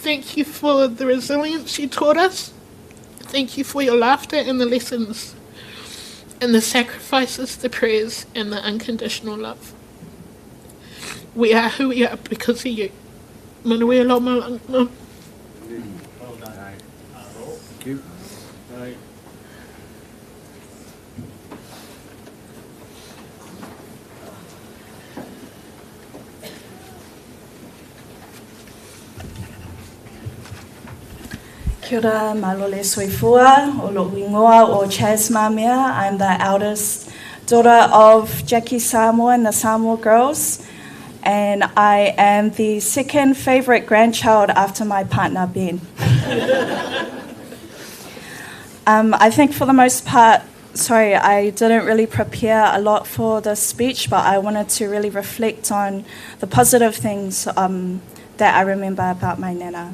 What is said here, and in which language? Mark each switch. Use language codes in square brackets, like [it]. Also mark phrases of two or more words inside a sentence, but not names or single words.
[en] Thank you for the resilience you taught us. Thank you for your laughter and the lessons, and the sacrifices, the prayers, and the unconditional love. We are who we are because of you. Manuela Malanga. Thank you. [mi] Kia ora, [sm] malole soifua, o lo ingoa o Chas Mamea. [en] I'm the eldest daughter of Jackie Samoa and the Samoa girls, and I am the second favourite grandchild after my partner, Ben. I think for the most part, I didn't really prepare a lot for this speech, but I wanted to really reflect on the positive things that I remember about my nana.